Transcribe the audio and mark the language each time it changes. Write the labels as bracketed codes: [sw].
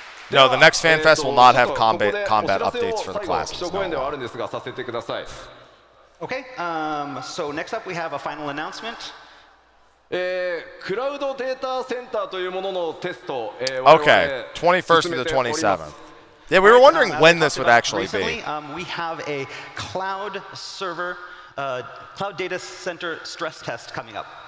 [en] No, the next Fan Fest will not have combat updates for the classes. [ja] 基調講演ではあるんですが、させてください。 [en] Okay, so next up we have a final announcement. [ja] クラウドデータセンターというもののテスト、 [en] Okay, 21st to the 27th. Yeah, we were wondering when this would actually be. We have a cloud server, cloud data center stress test coming up.